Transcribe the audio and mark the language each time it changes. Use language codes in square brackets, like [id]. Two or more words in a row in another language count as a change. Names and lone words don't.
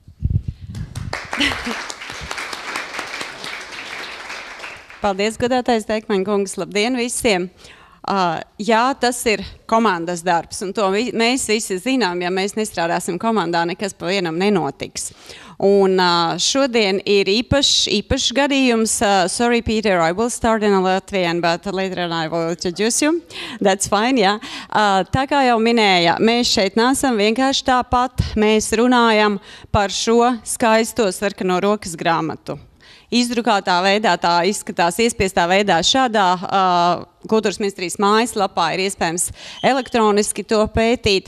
[lv] Paldies, godātais Teikmaņa kungs, labdien visiem! Jā, tas ir komandas darbs, un to mēs visi zinām, ja mēs nestrādāsim komandā, nekas pa vienam nenotiks. Un šodien ir īpašs gadījums. [en] Sorry, Peter, I will start in Latvian, but later on I will introduce you. That's fine, [lv] jā. Tā kā jau minēja, mēs šeit nesam vienkārši tāpat, mēs runājam par šo skaisto sarkano rokas grāmatu. Izdrukātā veidā tā izskatās, iespiestā veidā šādā kultūras ministrijas mājaslapā ir iespējams elektroniski to pētīt.